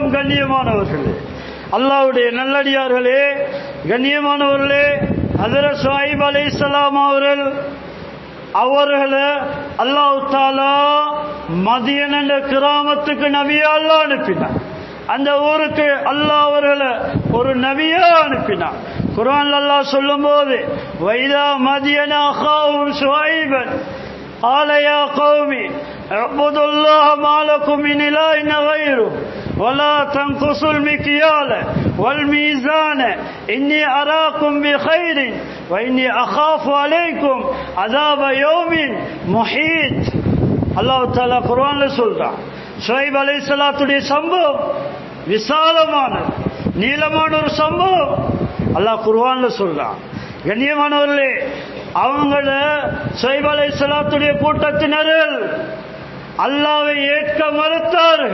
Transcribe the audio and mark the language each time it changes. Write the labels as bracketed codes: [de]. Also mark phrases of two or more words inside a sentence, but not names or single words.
[ta] கண்ணியமானவர்களே, அல்லாஹ்வுடைய நல்லடியார்களே, கண்ணியமானவர்களே, ஹஜ்ரத் ஷுஐப் அலைஹிஸ்ஸலாம் அவர்களை [ar] الله تعالى [ta] மதியன் என்ற கிராமத்துக்கு நபியா அல்லாஹ் அனுப்பினார். அந்த ஊருக்கு அல்லாஹ் அவர்களை ஒரு நபியா அனுப்பினார். குர்ஆன்ல அல்லாஹ் சொல்லும்போது, [ar] وإلى مدين أخاهم شعيبا قال يا قوم اعبدوا الله ما لكم من إله غيره ولا تنقصوا المكيال والميزان إني أراكم بخير وإني أخاف عليكم عذاب يوم محيط. الله تعالى [ta] குர்ஆன்ல சொல்றான், ஷுஐப் அலைஹிஸ்ஸலாத்துடைய சம்பவம் விசாலமான நீளமான ஒரு சம்பவம் அல்லாஹ் குர்ஆன்ல சொல்றான். கண்ணியமானவர்களே, அவங்கள ஷுஐப் அலைஹிஸ்ஸலாத்துடைய கூட்டத்தினர்கள் அல்லாஹ்வை ஏற்க மறுத்தார்கள்.